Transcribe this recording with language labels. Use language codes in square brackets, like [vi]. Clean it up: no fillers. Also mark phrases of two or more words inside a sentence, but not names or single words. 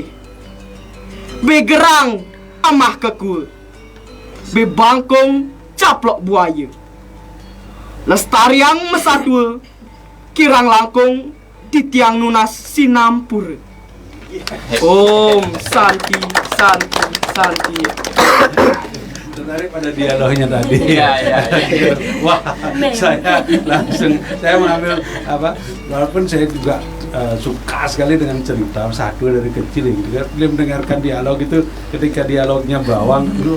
[ban] Begerang amah kekul. Bebangkong caplok buaya. Lestariang mesatwa kirang langkung titiang nunas sinampur. [sa] ॐ शान्ति शान्ति शान्ति. [id] Tertarik pada dialognya tadi. Iya. Wah, saya mengambil apa? Walaupun saya juga suka sekali dengan cerita satu dari kecil ini. Dia mendengarkan dialog itu ketika dialognya bawang dulu.